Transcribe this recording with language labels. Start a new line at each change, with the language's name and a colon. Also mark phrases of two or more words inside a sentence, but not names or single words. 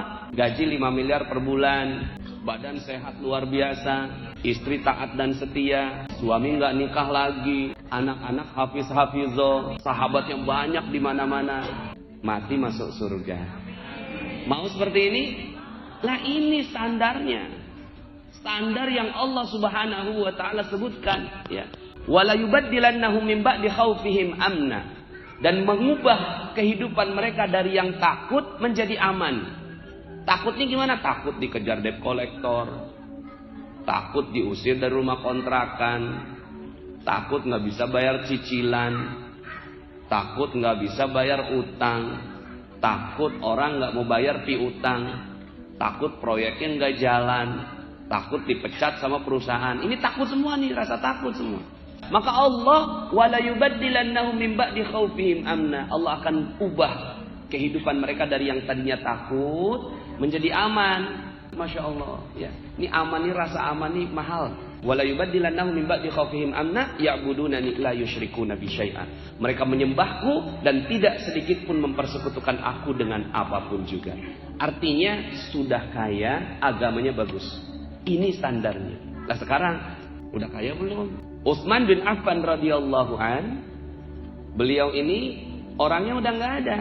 Indonesian: Gaji 5 miliar per bulan, badan sehat luar biasa, istri taat dan setia, suami nggak nikah lagi, anak-anak hafiz-hafizah, sahabat yang banyak di mana-mana. Mati masuk surga. Mau seperti ini? Nah ini standarnya. Standar yang Allah
Arabic: سبحانه وتعالى
Indonesian: sebutkan ya.
Arabic: ولا يبدلنهم من بعد خوفهم أمنا.
Indonesian: dan mengubah kehidupan mereka dari yang takut menjadi aman. Takutnya gimana? Takut dikejar
English: debt collector,
Indonesian: takut diusir dari rumah kontrakan, takut nggak bisa bayar cicilan, takut nggak bisa bayar utang, takut orang nggak mau bayar piutang, takut proyeknya nggak jalan, takut dipecat sama perusahaan. Ini takut semua nih, rasa takut semua. Maka Allah
Arabic: ولا يبدلنهم من بعد خوفهم أمنا.
Indonesian: Allah akan ubah kehidupan mereka dari yang tadinya takut menjadi aman.
Arabic: ما شاء الله,
Indonesian: ya. Ini aman, ini rasa aman nih mahal.
Arabic: ولا يبدلنهم من بعد خوفهم أمنا يعبدونني لا يشركون بي شيئا.
Indonesian: Mereka menyembahku dan tidak sedikit pun mempersekutukan aku dengan apapun juga. Artinya sudah kaya, agamanya bagus. Ini standarnya. Nah sekarang udah kaya belum? Utsman bin Affan
Arabic: رضي الله عن,
Indonesian: beliau ini orangnya udah nggak ada.